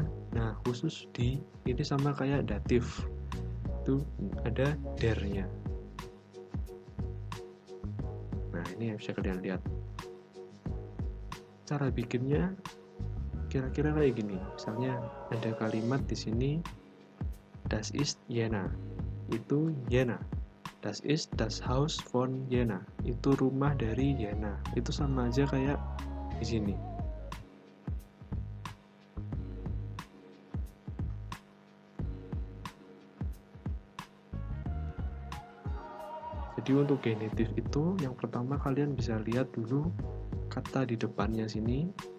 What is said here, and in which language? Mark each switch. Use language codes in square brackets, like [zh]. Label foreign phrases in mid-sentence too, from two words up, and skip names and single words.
[id] Nah, khusus di ini sama kayak datif, itu ada der-nya. Nah, ini yang bisa kalian lihat. Cara bikinnya kira-kira kayak gini. Misalnya ada kalimat di sini, [de] das ist Jena, [id] itu Jena. [de] Das ist das Haus von Jena, [id] itu rumah dari Jena. Itu sama aja kayak di sini. Jadi untuk genitif itu yang pertama kalian bisa lihat dulu kata di depannya sini.